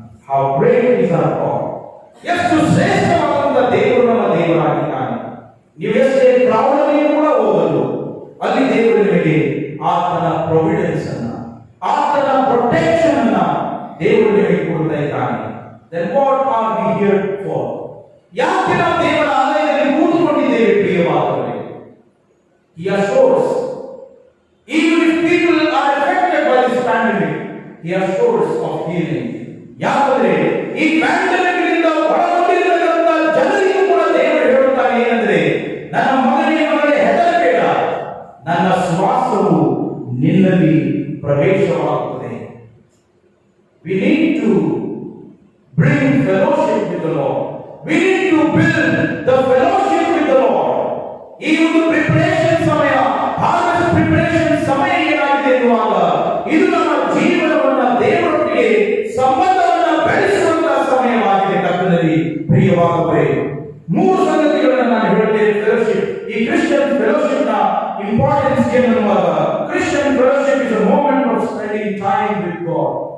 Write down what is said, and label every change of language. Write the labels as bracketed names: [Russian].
[English] How great is our God. [Kannada] ಎಷ್ಟು ಶ್ರೇಷ್ಠವಾದಂತಹ ದೇವರು ನಮ್ಮ ದೇವರಾಗಿದ್ದಾನೆ. ನೀವು ಎಷ್ಟೇ ಕ್ರೌಡಲ್ಲಿ ಕೂಡ ಹೋಗಲು ಅಲ್ಲಿ ದೇವರು ನಿಮಗೆ ಆತನ ಪ್ರೊವಿಡೆನ್ಸ್ ಅನ್ನ, ಆತನ ಪ್ರೊಟೆಕ್ಷನ್ ಅನ್ನ ದೇವರು ನಿಮಗೆ ಕೊಡ್ತಾ ಇದ್ದಾನೆ. [English] Then what are we here for? [Kannada] ಯಾಕೆ ನಾವು ದೇವರ ಆಲಯದಲ್ಲಿ ಕೂತುಕೊಂಡಿದ್ದೇವೆ ಪ್ರಿಯವಾದವರೇ? [English] He assures, even if people are affected by this pandemic, he assures of healing. [Kannada] ಯಾಕಂದ್ರೆ ಈ ಪ್ಯಾಂಡಮಿಕ್ ನಿಂದ ಒಳಗೊಂಡಿರತಕ್ಕಂಥ ಜನರಿಗೂ ಕೂಡ ದೇವರು ಹೇಳುತ್ತಾನೆ ಏನಂದ್ರೆ, ನನ್ನ ಮಗನೇ ಹೆದರಬೇಡ, ನನ್ನ ಶ್ವಾಸವು ನಿನ್ನಲ್ಲಿ ಪ್ರವೇಶವಾಗುತ್ತದೆ. [English] We need to bring fellowship with the Lord. We need to build the fellowship with the Lord. [Kannada] ಈ ಒಂದು ಪ್ರಿಪರೇಷನ್ ಸಮಯ, ಹಾರ್ವೆಸ್ಟ್ ಪ್ರಿಪರೇಷನ್ ಸಮಯ ಏನಾಗಿದೆ ಎನ್ನುವಾಗ ಇದು ನಮ್ಮ ಜೀವನವನ್ನ ದೇವರೊಟ್ಟಿಗೆ ಸಂಬಂಧವನ್ನ ಬೆಳೆಸುವಂತಹ ಸಮಯವಾಗಿದೆ ಕರ್ತನಲ್ಲಿ ಪ್ರಿಯವಾಗುವವರೇ. ಮೂರು ಸಂಗತಿಗಳನ್ನು ನಾನು ಹೇಳುತ್ತೇನೆ. ಫೆಲೋಶಿಪ್, ಈ [English] Christian fellowship ನ importance ಏನೆನ್ನುವಾಗ, Christian fellowship is a moment of spending time with God.